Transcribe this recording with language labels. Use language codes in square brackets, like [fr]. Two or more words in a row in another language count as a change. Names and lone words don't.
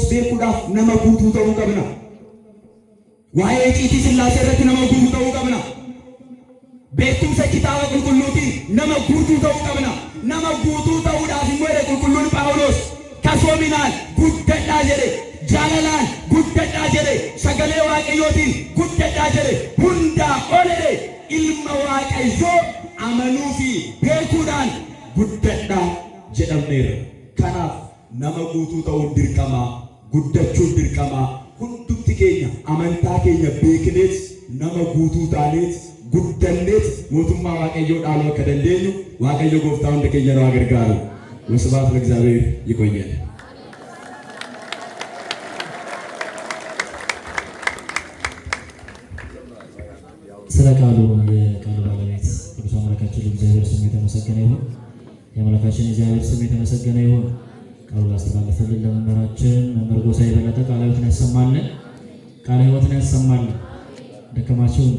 [om] beekuudhaaf nama guutuu ta'uu qabna waa'ee iciitii Sillaasee irratti nama guutuu ta'uu qabna beekumsa kitaaba qulqulluutiin nama guutuu ta'uu qabna nama guutuu ta'uudhaaf immoo qulqulluun Phaawulos kasoominaan guddadhaa jedhe jaalalaan guddadhaa jedhe sagalee waaqayyootiin guddadhaa jedhe hundaa olee ilma waaqayyoo amanuu fi beekuudhaan guddadhaa jedhamneera. Kanaaf nama guutuu ta'uun dirqama guddachuun dirqama hundumti keenya amantaa keenya beekneet nama guutuu taaneet guddanneet mootummaa waaqayyoo dhaaluu akka dandeenyu waaqayyo gooftaa hunda keenya nu gargaaru. [am] ወስብሐት ለእግዚአብሔር። ይቆየን። ስለ ቃሉ የቃሉ ባለቤት ቅዱስ አምላካችን እግዚአብሔር ስም የተመሰገነ ይሁን። የአምላካችን እግዚአብሔር ስም የተመሰገነ ይሁን። ቃሉ ላስተላለፈልን ለመምህራችን መምህር ጎሳዬ በለጠ ቃለ ሕይወትን ያሰማልን፣ ቃለ ሕይወትን ያሰማልን። ደከማችሁ እንዴ?